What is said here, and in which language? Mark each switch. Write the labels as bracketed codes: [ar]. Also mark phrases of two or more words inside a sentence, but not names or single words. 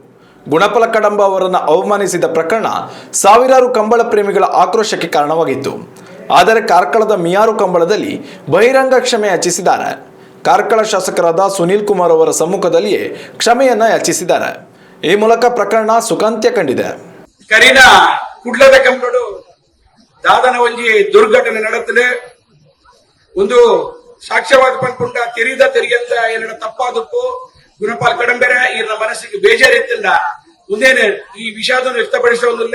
[kn] ಗುಣಪಾಲ ಕಣಂಬ ಅವರನ್ನು ಅವಮಾನಿಸಿದ ಪ್ರಕರಣ ಸಾವಿರಾರು ಕಂಬಳ ಪ್ರೇಮಿಗಳ ಆಕ್ರೋಶಕ್ಕೆ ಕಾರಣವಾಗಿತ್ತು. ಆದರೆ ಕಾರ್ಕಳದ ಮಿಯಾರು ಕಂಬಳದಲ್ಲಿ ಬಹಿರಂಗ ಕ್ಷಮೆ ಯಾಚಿಸಿದ್ದಾರೆ. ಕಾರ್ಕಳ ಶಾಸಕರಾದ ಸುನೀಲ್ ಕುಮಾರ್ ಅವರ ಸಮ್ಮುಖದಲ್ಲಿಯೇ ಕ್ಷಮೆಯನ್ನ ಯಾಚಿಸಿದ್ದಾರೆ. ಈ ಮೂಲಕ ಪ್ರಕರಣ ಸುಖಾಂತ್ಯ ಕಂಡಿದೆ. [tcy] ಕರೀನ ಕುಡ್ಲದ ಕಂಬಳು ದಾದನ ಒಂಜಿ ದುರ್ಘಟನೆ ನಡೆತಲೆ ಒಂದು ಸಾಕ್ಷ್ಯವಾದ ಪಂಪುಂಡ ತೆರಿದ ತೆರಿಯಂದ ಏನ ತಪ್ಪಾದಪ್ಪು ಗುಣಪಾಲ ಕಡಂಬೆರ ಈರ ಮನಸ್ಸಿಗೆ ಬೇಜಾರಿತ್ತಿಲ್ಲ ಮುಂದೇನೆ [kn] ಈ ವಿಷಯವನ್ನು ವ್ಯಕ್ತಪಡಿಸುವುದಿಲ್ಲ.